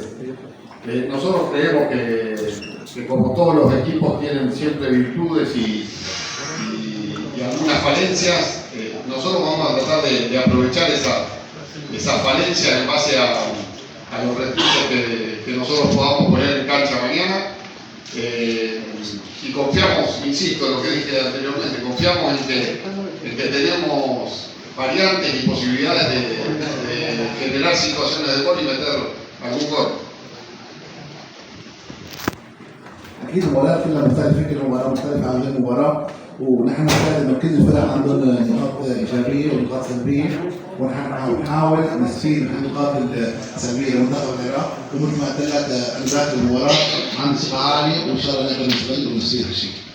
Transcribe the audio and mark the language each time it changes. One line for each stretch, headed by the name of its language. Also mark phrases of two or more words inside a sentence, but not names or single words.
Spanish: Nosotros creemos que como todos los equipos tienen siempre virtudes y algunas falencias, nosotros vamos a tratar de aprovechar esa falencia en base a los recursos que nosotros podamos poner en cancha mañana. Y confiamos, insisto en lo que dije anteriormente, confiamos en que tenemos variantes y posibilidades de generar situaciones de gol y meter algún gol.
Arabic: اكيد المباريات كلها مختلفه، كل مباراه مختلفه عن غير مباراه، ونحن نعتقد انه كل الفرق عندهم نقاط ايجابيه ونقاط سلبيه، ونحن نحاول نستفيد من النقاط السلبيه لمنتخب العراق، ومثل ما قلت لك انا داخل المباراه عندي ثقه عاليه وان شاء الله نقدر نستغل ونصير هالشيء.